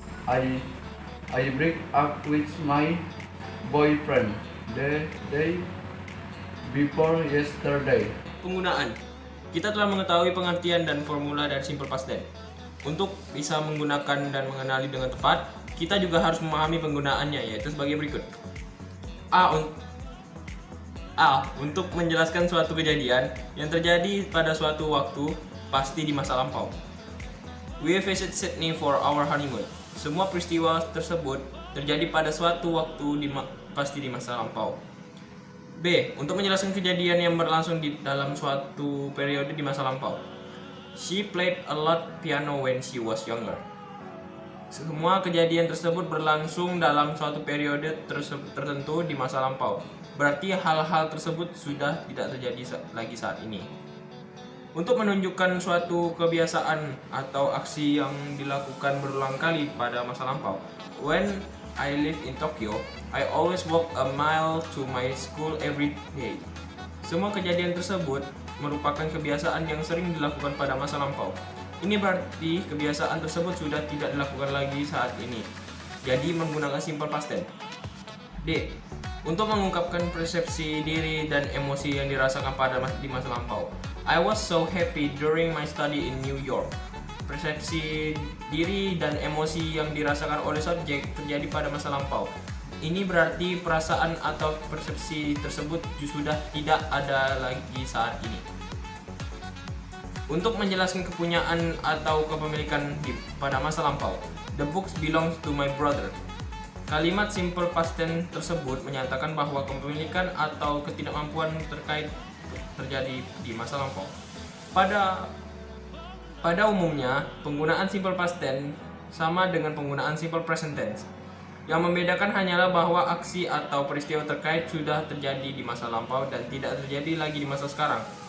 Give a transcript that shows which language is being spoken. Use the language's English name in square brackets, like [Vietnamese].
[English] I break up with my boyfriend the day before yesterday. [Indonesian] Penggunaan. Kita telah mengetahui pengertian dan formula dari simple past tense. Untuk bisa menggunakan dan mengenali dengan tepat, kita juga harus memahami penggunaannya, yaitu sebagai berikut. A. Untuk menjelaskan suatu kejadian yang terjadi pada suatu waktu pasti di masa lampau. [English] We visited Sydney for our honeymoon. [Indonesian] Semua peristiwa tersebut terjadi pada suatu waktu pasti di masa lampau. B. Untuk menjelaskan kejadian yang berlangsung di dalam suatu periode di masa lampau. [English] She played a lot piano when she was younger. [Indonesian] Semua kejadian tersebut berlangsung dalam suatu periode tertentu di masa lampau. Berarti hal-hal tersebut sudah tidak terjadi lagi saat ini. Untuk menunjukkan suatu kebiasaan atau aksi yang dilakukan berulang kali pada masa lampau. [English] When I live in Tokyo, I always walk a mile to my school every day. [Indonesian] Semua kejadian tersebut merupakan kebiasaan yang sering dilakukan pada masa lampau. Ini berarti kebiasaan tersebut sudah tidak dilakukan lagi saat ini. Jadi menggunakan simple past tense. D. Untuk mengungkapkan persepsi diri dan emosi yang dirasakan di masa lampau. [English] I was so happy during my study in New York. [Indonesian] Persepsi diri dan emosi yang dirasakan oleh subjek terjadi pada masa lampau. Ini berarti perasaan atau persepsi tersebut sudah tidak ada lagi saat ini. Untuk menjelaskan kepunyaan atau kepemilikan pada masa lampau. [English] The books belongs to my brother. [Indonesian] Kalimat simple past tense tersebut menyatakan bahwa kepemilikan atau ketidakmampuan terjadi di masa lampau. Pada umumnya, penggunaan simple past tense sama dengan penggunaan simple present tense. Yang membedakan hanyalah bahwa aksi atau peristiwa terkait sudah terjadi di masa lampau dan tidak terjadi lagi di masa sekarang.